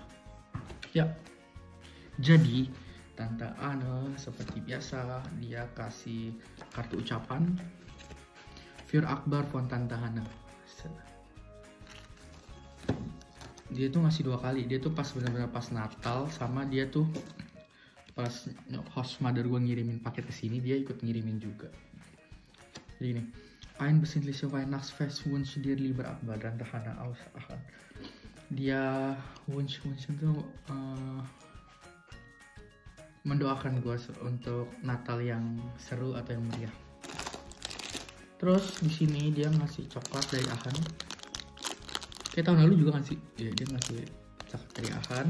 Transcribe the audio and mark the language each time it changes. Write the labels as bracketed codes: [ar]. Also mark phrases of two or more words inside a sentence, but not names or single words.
[id] Ya. Jadi Tante Anne seperti biasa dia kasih kartu ucapan [de] Für Akbar von Tante Anne. [id] Dia tuh ngasih 2 kali. Dia tuh pas benar-benar pas Natal, sama dia tuh pas [en] host mother [id] gue ngirimin paket ke sini, dia ikut ngirimin juga. Jadi ini, [de] ein besinnliche Weihnachtsfest wünsche dir lieber Akbar dan Hannah aus Aachen. [id] Dia wunsch itu mendoakan gue untuk Natal yang seru atau yang meriah. Terus di sini dia ngasih coklat dari Aachen. Kayak tahun lalu juga ngasih, ya dia ngasih coklat dari Aachen.